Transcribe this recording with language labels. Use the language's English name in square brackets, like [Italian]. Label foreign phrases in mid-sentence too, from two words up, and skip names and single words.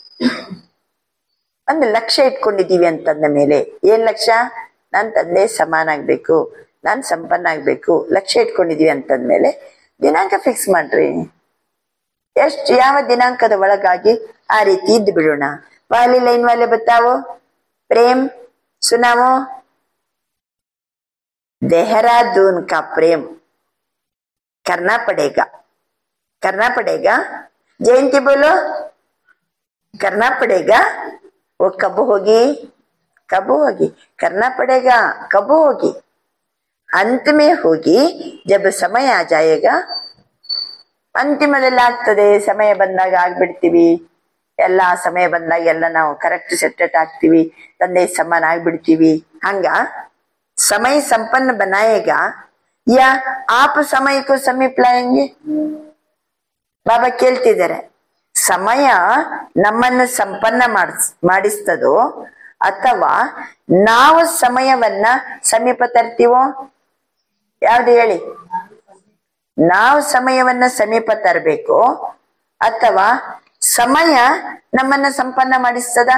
[Kannada] ಒಂದು ಲಕ್ಷ್ಯ ಇಟ್ಕೊಂಡಿದೀವಿ ಅಂತಂದ ಮೇಲೆ ಏನ್ ಲಕ್ಷ್ಯ, ನಾನ್ ತಂದೆ ಸಮಾನ ಆಗ್ಬೇಕು, ನಾನ್ ಸಂಪನ್ನ ಆಗ್ಬೇಕು, ಲಕ್ಷ್ಯ ಇಟ್ಕೊಂಡಿದೀವಿ ಅಂತಂದ್ಮೇಲೆ ದಿನಾಂಕ ಫಿಕ್ಸ್ ಮಾಡ್ರಿ. ಎಷ್ಟು ಯಾವ ದಿನಾಂಕದ ಒಳಗಾಗಿ ಆ ರೀತಿ ಇದ್ದು ಬಿಡೋಣ. [Hindi] पहली लाइन वाले बताओ, प्रेम सुनाओ. देहरादून का प्रेम करना पड़ेगा, करना पड़ेगा. जयंती बोलो, करना पड़ेगा. वो कब होगी, कब होगी, करना पड़ेगा, कब होगी, अंत में होगी जब समय आ जाएगा. [Kannada] ಅಂತಿಮದಲ್ಲಿ ಆಗ್ತದೆ, ಸಮಯ ಬಂದಾಗ ಆಗ್ಬಿಡ್ತೀವಿ. ಎಲ್ಲ ಸಮಯ ಬಂದಾಗ ಎಲ್ಲ ನಾವು ಕರೆಕ್ಟ್ ಸೆಟ್ ಆಗ್ತೀವಿ, ತಂದೆ ಸಮಾನ ಆಗ್ಬಿಡ್ತೀವಿ. [Hindi] ಹಂಗ समय संपन्न बनाएगा या आप समय को समीप लाएंगे. [Kannada] ಬಾಬಾ ಕೇಳ್ತಿದ್ದಾರೆ, ಸಮಯ ನಮ್ಮನ್ನು ಸಂಪನ್ನ ಮಾಡಿಸ್ತದೋ ಅಥವಾ ನಾವು ಸಮಯವನ್ನ ಸಮೀಪ ತರ್ತೀವೋ? ಯಾವ್ದು ಹೇಳಿ. ನಾವು ಸಮಯವನ್ನ ಸಮೀಪ ತರಬೇಕು ಅಥವಾ ಸಮಯ ನಮ್ಮನ್ನ ಸಂಪನ್ನ ಮಾಡಿಸ್ತದ?